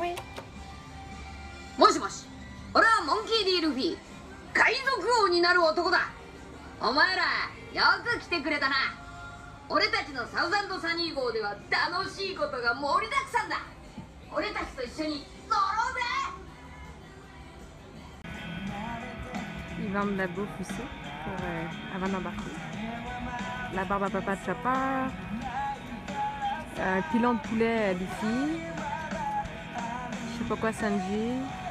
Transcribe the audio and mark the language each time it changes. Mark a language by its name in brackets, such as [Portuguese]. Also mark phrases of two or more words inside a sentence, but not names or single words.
[Japanese] もしもし、俺はモンキー・ディ・ルフィ、海賊王になる男だ。お前らよく来てくれたな。俺たちのサウザンドサニー号では楽しいことが盛りだくさんだ。俺たちと一緒に乗ろうぜ。 [French] Ils vendent de la bouffe aussi pour, avant d'embarquer. La barbe à papa de Chopper. Un pilon de poulet à Luffy. Je sais pas quoi Sanji.